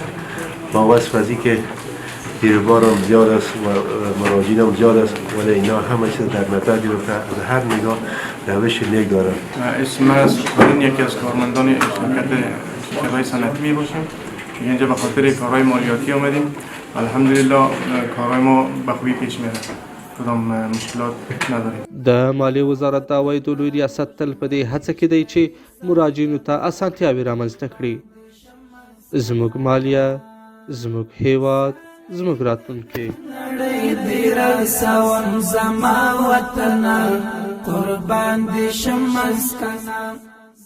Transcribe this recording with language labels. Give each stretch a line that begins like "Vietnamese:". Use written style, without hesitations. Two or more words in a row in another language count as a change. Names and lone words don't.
Persian: با وصف از اینکه دیربار هم زیاد است و مراجعین هم زیاد است ولی اینا همه چیز در نظر گرفته از هر نگاه روش نیک دارن. اسم از یکی از کارمندان شرکت صنعتی می باشم. اینجا به خاطر کارهای مالیاتی آمدیم. الحمدلله کارهای ما به خوبی پیش میره، کدام مشکلات نداریم.
Pashto: د مالیې وزارت د عوایدو لوی ریاست تل په دې هڅه کې دی چې مراجعینو ته اسانتیاوې رامنځته کړي. زموږ مالیه، زموږ هیواد، زموږ راتلونکی. نړۍ دې رسوم زما وطنه قربان دي شم اسکنا.